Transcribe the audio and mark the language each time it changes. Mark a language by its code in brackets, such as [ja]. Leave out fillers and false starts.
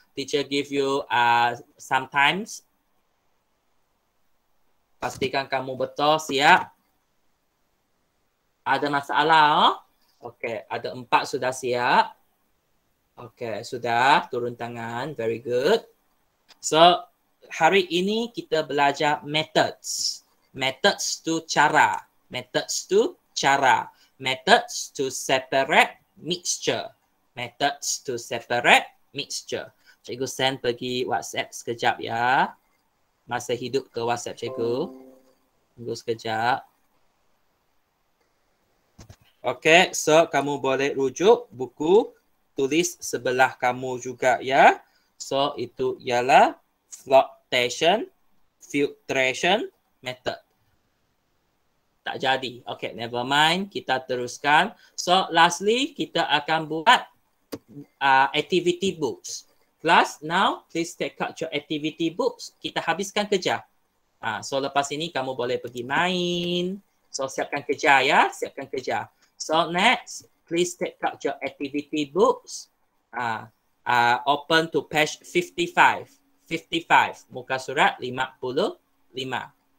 [en] Teacher give you sometimes. [ms] Pastikan kamu betul, siap. Ada masalah? Oh? Okay, ada 4 sudah siap. Okay, sudah turun tangan, very good. So, hari ini kita belajar methods. [en] Methods to cara. Methods to cara. Methods to separate mixture. Methods to separate mixture. [ms] Cikgu send pergi WhatsApp sekejap ya. Masa hidup ke WhatsApp cikgu. Tunggu sekejap. Okay, so kamu boleh rujuk buku. Tulis sebelah kamu juga ya. So, itu ialah flotation, filtration method. Tak jadi. Okay, never mind. Kita teruskan. So, lastly, kita akan buat activity books. [en] Class, now, please take out your activity books. [ms] Kita habiskan kerja. So, lepas ini kamu boleh pergi main. So, siapkan kerja ya. Siapkan kerja. [en] So, next, please take out your activity books. Open to page 55. 55. [ms] Muka surat 55. 55.